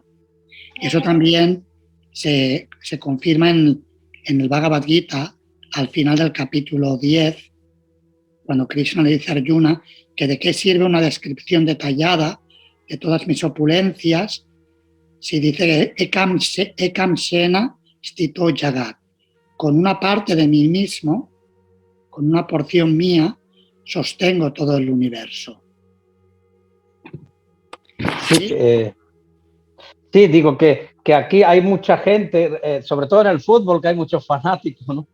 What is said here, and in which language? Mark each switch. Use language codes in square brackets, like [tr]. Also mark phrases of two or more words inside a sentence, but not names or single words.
[es] Y eso también se confirma en el Bhagavad Gita, al final del capítulo 10, cuando Krishna le dice a Arjuna que de qué sirve una descripción detallada de todas mis opulencias si dice [sa] ekam shena stito jagat, [es] con una parte de mí mismo, con una porción mía, sostengo todo el universo. Sí, sí, digo que aquí hay mucha gente, sobre todo en el fútbol, que hay muchos fanáticos, ¿no?